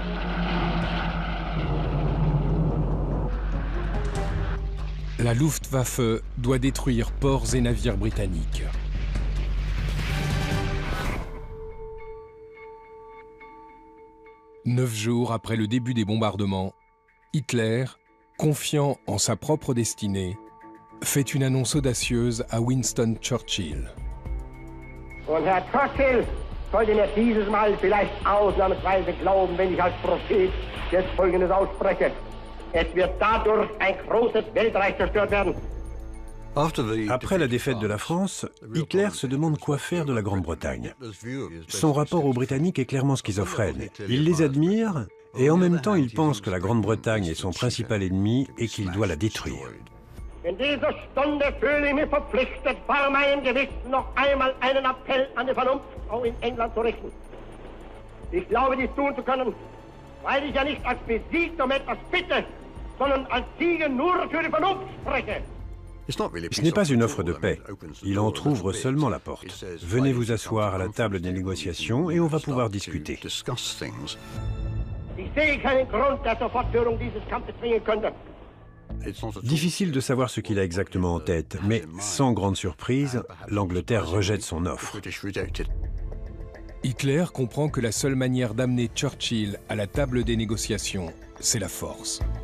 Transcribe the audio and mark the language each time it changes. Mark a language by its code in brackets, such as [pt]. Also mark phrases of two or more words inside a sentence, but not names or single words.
[fr] La Luftwaffe doit détruire ports et navires britanniques. « 9 jours après le début des bombardements, Hitler, confiant en sa propre destinée, fait une annonce audacieuse à Winston Churchill. [de] Und Herr Churchill sollte mir dieses Mal vielleicht ausnahmsweise glauben, wenn ich als Prophet jetzt Folgendes ausspreche. Es wird dadurch ein großes Weltreich zerstört werden. [fr] Après la défaite de la France, Hitler se demande quoi faire de la Grande-Bretagne. Son rapport aux Britanniques est clairement schizophrène. Il les admire et en même temps il pense que la Grande-Bretagne est son principal ennemi et qu'il doit la détruire. [de] In dieser Stunde fühle ich mich verpflichtet, vor meinem Gewissen noch einmal einen Appell an die Vernunft auch in England zu richten. Ich glaube, dies tun zu können, weil ich ja nicht als besiegt um etwas bitte, sondern als Sieger nur für die Vernunft spreche. [fr] Ce n'est pas une offre de paix. Il entr'ouvre seulement la porte. Venez vous asseoir à la table des négociations et on va pouvoir discuter. [de] Ich sehe keinen Grund, der zur Fortführung dieses Kampfes zwingen könnte. [fr] Difficile de savoir ce qu'il a exactement en tête, mais sans grande surprise, l'Angleterre rejette son offre. Hitler comprend que la seule manière d'amener Churchill à la table des négociations, c'est la force.